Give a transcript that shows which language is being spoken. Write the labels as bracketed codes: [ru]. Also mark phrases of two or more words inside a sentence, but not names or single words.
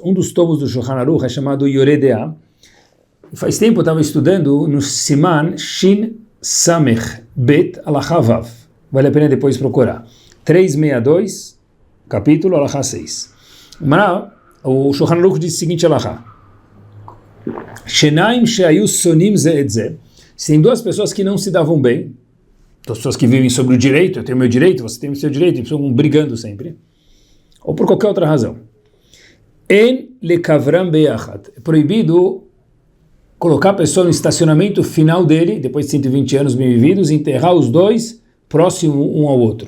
[pt] Um dos tomos do Shulchan Aruch é chamado Yoredea. Faz tempo eu estava estudando no [he] סימן שין סמך בית הלכה וו. [pt] Vale a pena depois procurar. 362, capítulo Alachá 6. O Shulchan Aruch diz o seguinte Alachá. [he] שנים שהיו שונאים זה את זה. [pt] Se tem 2 pessoas que não se davam bem, 2 pessoas que vivem sobre o direito, eu tenho meu direito, você tem o seu direito, e estão brigando sempre, ou por qualquer outra razão. [he] אין לקברם ביחד. [pt] É proibido colocar a pessoa no estacionamento final dele, depois de 120 anos bem vividos, e enterrar os 2 próximos um ao outro.